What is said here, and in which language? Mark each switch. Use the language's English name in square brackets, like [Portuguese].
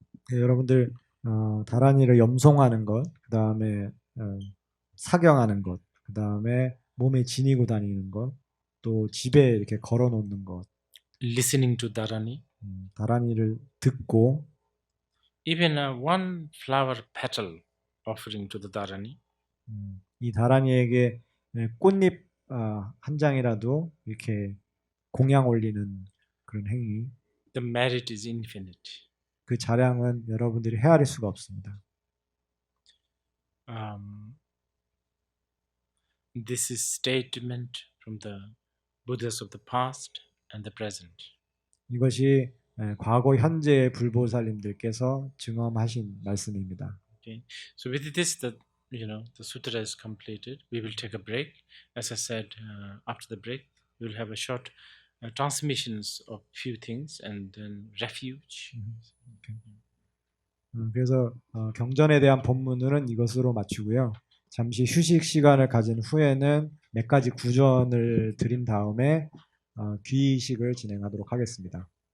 [Korean] 네, 여러분들 다란이를 염송하는 것, 그 다음에 사경하는 것, 그 다음에 몸에 지니고 다니는 것, 또 집에 이렇게 걸어놓는 것, [English] listening to dharani, [Korean] 다란이를 듣고, [English] even one flower petal offering to the dharani, [Korean] 이 다란이에게 꽃잎 한 장이라도 이렇게 공양 올리는 그런 행위, [English] the merit is infinite. [Korean] 그 자량은 여러분들이 헤아릴 수가 없습니다. [English] This is statement from the Buddhas of the past and the present. [Korean] 이것이 과거 현재의 불보살님들께서 증언하신 말씀입니다. [English] Okay. So with this, the sutra is completed. We will take a break. As I said, after the break, we will have a short transmissions of few things and then refuge. [Korean] 그래서 경전에 대한 본문은 이것으로 마치고요. 잠시 휴식 시간을 가진 후에는 몇 가지 구전을 드린 다음에 귀의식을 진행하도록 하겠습니다.